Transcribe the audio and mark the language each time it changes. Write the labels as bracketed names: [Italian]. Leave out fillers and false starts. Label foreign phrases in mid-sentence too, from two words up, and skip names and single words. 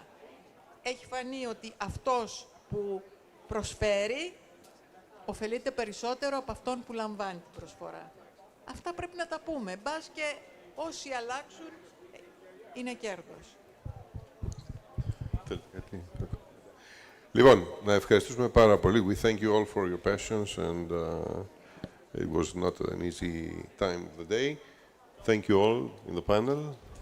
[Greek] Έχει φανεί ότι αυτός που προσφέρει ωφελείται περισσότερο από αυτόν που λαμβάνει την προσφορά. Αυτά πρέπει να τα πούμε. Μπας και όσοι αλλάξουν είναι κέρδος. Λοιπόν, να ευχαριστήσουμε πάρα πολύ. [English] We thank you all for your patience and it was not an easy time of the day. Thank you all in the panel.